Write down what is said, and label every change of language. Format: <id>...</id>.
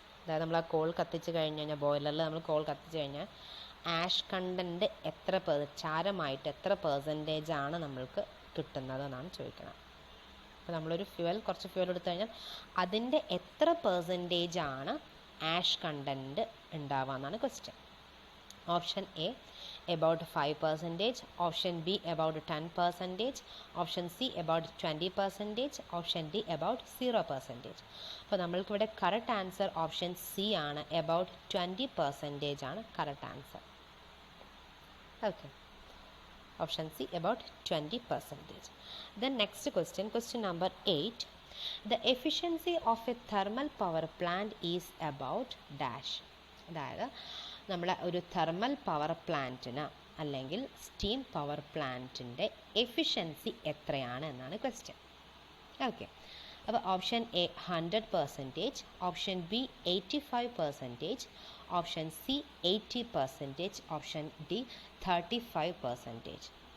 <ml>അതായത് നമ്മൾ ആ കോൾ കത്തിച്ച് കഴിഞ്ഞ് കഴിഞ്ഞാൽ, ബോയിലറിൽ നമ്മൾ കോൾ കത്തിച്ച് കഴിഞ്ഞാൽ ആഷ് കണ്ടൻറ്റ് ചാരമായിട്ട് എത്ര പെർസെൻറ്റേജാണ് നമ്മൾക്ക് കിട്ടുന്നത് എന്നാണ് ചോദിക്കുന്നത്. അപ്പോൾ നമ്മളൊരു കുറച്ച് ഫ്യൂവൽ എടുത്തു കഴിഞ്ഞാൽ അതിൻ്റെ എത്ര പെർസെൻറ്റേജാണ് ആഷ് കണ്ടൻറ്റ് ഉണ്ടാവുക എന്നാണ് question.</ml> <en>Option A about 5%, option B about 10%, option C about 20%, option D about 0%.</en> <ml>അപ്പോൾ നമ്മൾക്കിവിടെ കറക്റ്റ് ആൻസർ ഓപ്ഷൻ സി ആണ്,</ml> <en>about 20%</en> <ml>ആണ് correct answer.</ml> <en>Okay, option C about 20%. Then next question number 8. The efficiency of a thermal power plant is about dash.</en> <ml>അതായത് നമ്മുടെ ഒരു thermal power പ്ലാന്റിന് അല്ലെങ്കിൽ steam power പ്ലാന്റിൻ്റെ efficiency എത്രയാണ് എന്നാണ് ക്വസ്റ്റ്യൻ. ഓക്കെ, അപ്പോൾ option A 100%, option B 85%, option C 80%, option D 35%.</ml>